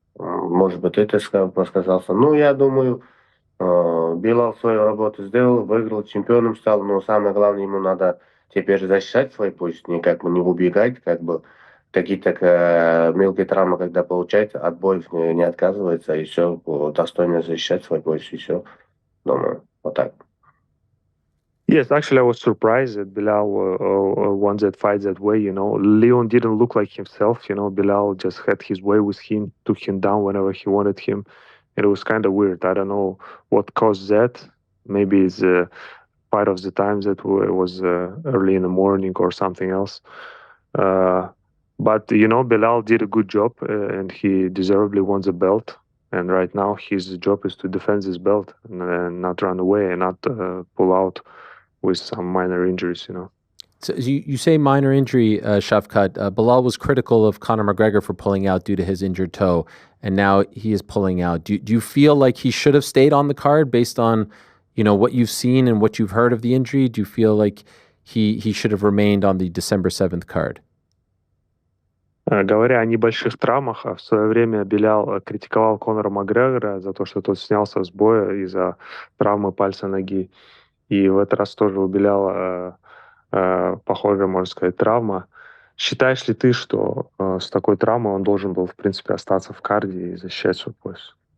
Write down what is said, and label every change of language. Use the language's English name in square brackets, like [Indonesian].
[Russian] Может быть, это сказался. Ну, я думаю, Белал свою работу сделал, выиграл, чемпионом стал. Но самое главное, ему надо теперь защищать свой пояс, не убегать, какие-то мелкие травмы, когда получается, от боев не отказывается, и все, достойно защищать свой пояс, и все. Думаю, вот так. [English] Yes, actually, I was surprised that Belal won that fight that way. Leon didn't look like himself. Belal just had his way with him, took him down whenever he wanted him. It was kind of weird. I don't know what caused that. Maybe it's part of the times that it was early in the morning or something else. But Belal did a good job and he deservedly won the belt. And right now, his job is to defend this belt and not run away and not pull out with some minor injuries, So you say minor injury, Shavkat. Belal was critical of Conor McGregor for pulling out due to his injured toe, and now he is pulling out. Do you feel like he should have stayed on the card based on, what you've seen and what you've heard of the injury? Do you feel like he should have remained on the December 7th card? [Russian] Говоря о небольших травмах, в свое время Белял критиковал Конора Макгрегора за то, что тот снялся с боя из-за травмы пальца ноги. И в этот раз тоже у Беляла похожая, можно сказать, травма. Считаешь ли ты, что с такой травмой он должен был, в принципе, остаться в карде и защищать свой пояс?